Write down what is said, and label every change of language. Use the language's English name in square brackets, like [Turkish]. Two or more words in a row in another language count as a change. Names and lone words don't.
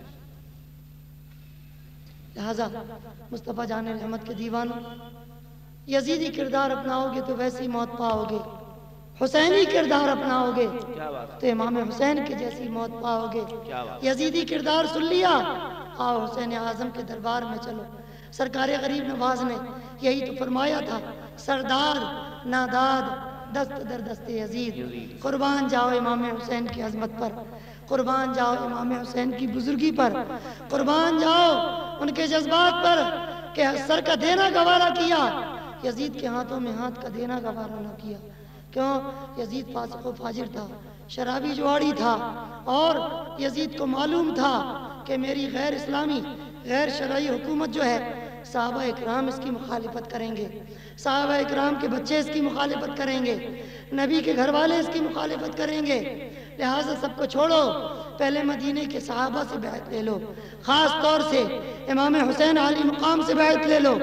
[Urdu] لہذا مصطفیٰ جان رحمت کے دیوانوں، یزیدی کردار اپناؤ گے تو ویسی موت پاؤ گے، حسینی کردار اپناؤ گے تو امام حسین کی جیسی موت پاؤ گے۔ یزیدی کردار سن لیا، آؤ حسین اعظم کے دربار میں چلو۔ سرکار غریب نواز نے یہی تو فرمایا تھا، [Persian] سردار ناداد دست در دست یزید، [Urdu] قربان جاؤ امام حسین کی عظمت پر، قربان جاؤ امام حسین کی بزرگی پر، قربان جاؤ ان کے جذبات پر کہ سر کا دینا گوارا کیا، یزید کے ہاتھوں میں ہاتھ کا دینا گوارا نہ کیا۔ کیوں؟ یزید فاسق و فاجر تھا، شرابی جواری تھا، اور یزید کو معلوم تھا کہ میری غیر اسلامی غیر شرعی حکومت جو ہے، صحابہ اکرام اس کی مخالفت کریں گے، صحابہ اکرام کے بچے اس کی مخالفت کریں گے، نبی کے گھر والے اس کی مخالفت کریں گے، لہٰذا سب کو چھوڑو، پہلے مدینے کے صحابہ سے بیعت لے لو، خاص طور سے امام حسین عالی مقام سے بیعت لے لو۔